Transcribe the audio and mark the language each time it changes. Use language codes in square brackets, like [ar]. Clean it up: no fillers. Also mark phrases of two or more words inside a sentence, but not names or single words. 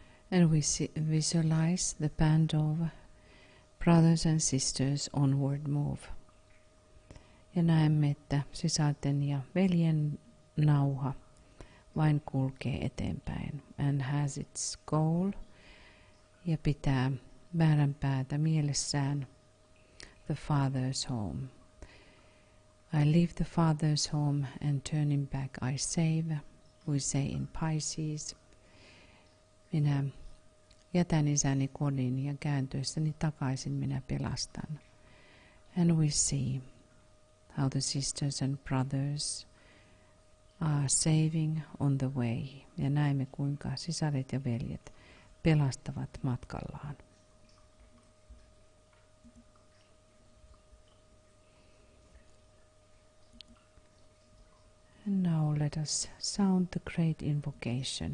[en] And we visualize the band of brothers and sisters onward move. [fi] Ja näemme, että sisarten ja veljen nauha vain kulkee eteenpäin [en] and has its goal [fi] ja pitää määränpäätä mielessään [en] the father's home. I leave the father's home and turning back I save, we say in Pisces. [fi] Minä jätän isäni kodin ja kääntyessäni takaisin minä pelastan. [en] And we see how the sisters and brothers are saving on the way. [fi] Ja näemme kuinka sisaret ja veljet pelastavat matkallaan. [en] And now let us sound the great invocation.